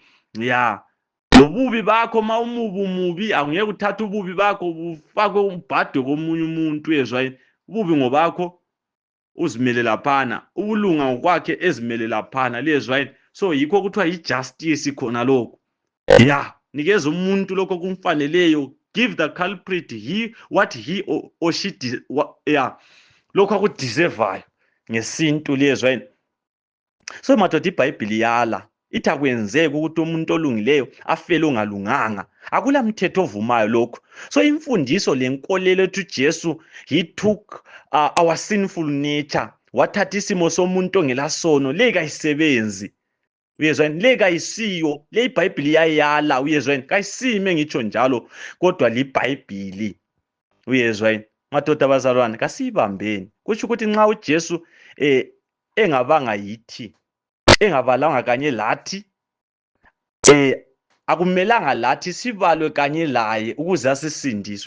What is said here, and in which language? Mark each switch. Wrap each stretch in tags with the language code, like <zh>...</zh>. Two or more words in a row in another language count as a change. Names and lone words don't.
<nd>Ya, lobubi bakho ma umubi, angeke uthathe ububi bakho bufakwe umbhadwe komunye umuntu, uyezwa yini? Ububi ngobakho, uzimele laphana, ubulunga ngokwakhe ezimele laphana, lezwa yini? So yikho kuthiwa yi-justice khona lokho. Ya, nikeza umuntu lokho kumfaneleyo,</nd> <en>give the culprit what he or she</en> <nd>lokho akudeservayo ngesintu, lezwa yini? So madoda, iBhayibheli yala ithi akwenzeki ukuthi umuntu olungileyo afele ongalunganga. Akula mthetho ovumayo lokho. So imfundiso lenkolelo ethi uJesu</nd> <en>he took our sinful nature,</en> <nd>wathatha isimo somuntu ongelasono, le kayisebenzi. Uyezwa yini? Le kayisiyo, le iBhayibheli yayala, uyezwa yini? Kayisime ngitsho njalo, kodwa liBhayibheli, uyezwa yini? Madoda abazalwane, kasiyibambeni. Kutsho ukuthi nxa uJesu engabanga yithi, engabalanga kanye lathi, akumelanga lathi sibalwe kanye laye ukuze asisindise.</nd>